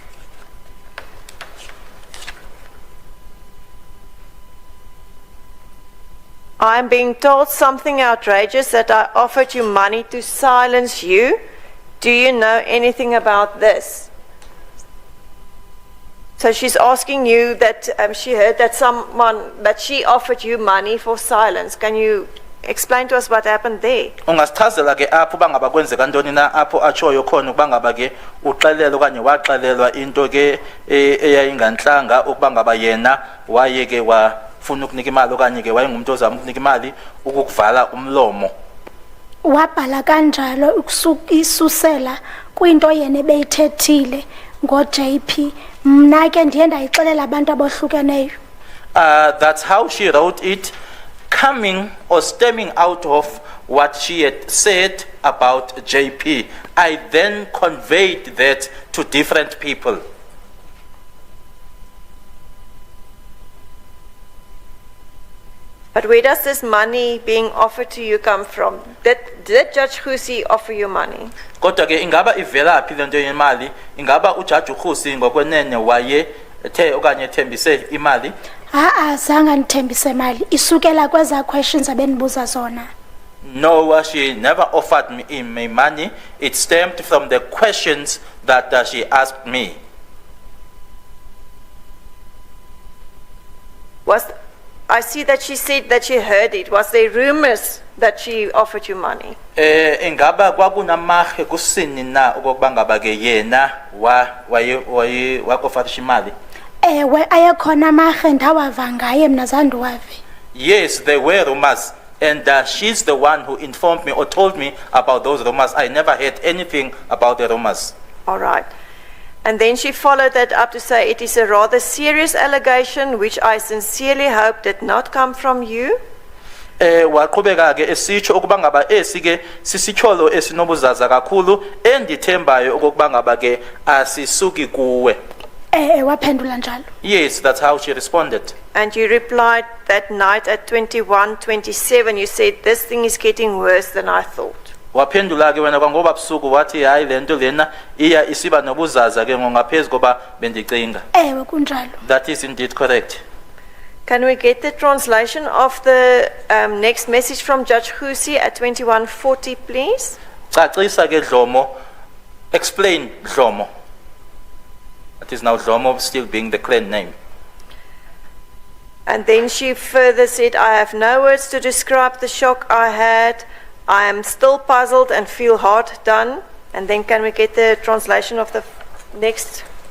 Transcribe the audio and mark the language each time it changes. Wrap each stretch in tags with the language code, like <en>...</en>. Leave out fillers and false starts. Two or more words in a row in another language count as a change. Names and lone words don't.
<en>I'm being told something outrageous that I offered you money to silence you. Do you know anything about this? So she's asking you that she heard that that she offered you money for silence. Can you explain to us what happened there?</en> <xh>Ungasichazela ke apho bangaba kwenzeka ntoni na apho atshoyo khona ukubangaba ke uxelelo kanye waxelelwa into ke eyayinganhlanga ukubangaba yena waye ke wafuna ukunika imali okanye ke wayengumuntu ozama ukunika imali ukukuvala umlomo. Wabhala kanjalo isusela kwinto yena ebeyithethile ngo-JP. Mna ke ndiye ndayixelela abantu abohlukeneyo.</xh> <en>That's how she wrote it, coming or stemming out of what she had said about JP. I then conveyed that to different people. But where does this money being offered to you come from? Did Judge Khusi offer you money?</en> <xh>Kodwa ke ingaba ivela phi lento yemali? Ingaba uJudge Khusi ngokwenene waye ethe okanye ethembise imali? Zange ndithembise imali. Isukela kweza questions abenibuza zona.</xh> <en>No, she never offered me money. It stemmed from the questions that she asked me. I see that she said that she heard it. Was there rumors that she offered you money?</en> <xh>Ingaba kwakunamahe kusini na okokuba ngaba ke yena offer imali? Ewe ayekhona amahe ndawava ngaye mna zange ndiwave.</xh> <en>Yes, there were rumors, and she's the one who informed me or told me about those rumors. I never heard anything about the rumors. All right. And then she followed that up to say it is a rather serious allegation which I sincerely hope did not come from you.</en> <xh>Waqhubeka ke esitsho ukuba ngaba esike sisityholo esinobuzaza kakhulu endithembayo ukuba ngaba ke asisuki kuwe. Waphendula njalo.</xh> <en>Yes, that's how she responded. And you replied that night at 21:27 you said this thing is getting worse than I thought.</en> <xh>Waphendula ke wena kwangoba busuku wathi hayi lento lena iya isiba nobuzaza ke ngongaphezulu koba bendicinga. Ewe kunjalo.</xh> <en>That is indeed correct. Can we get the translation of the next message from Judge Khusi at 21:40 please?</en> <xh>Cacisa ke Dlomo. Explain Dlomo.</xh> <en>That is now Dlomo still being the clan name. And then she further said, I have no words to describe the shock I had. I am still puzzled and feel hard done. And then can we get the translation of the next?</en>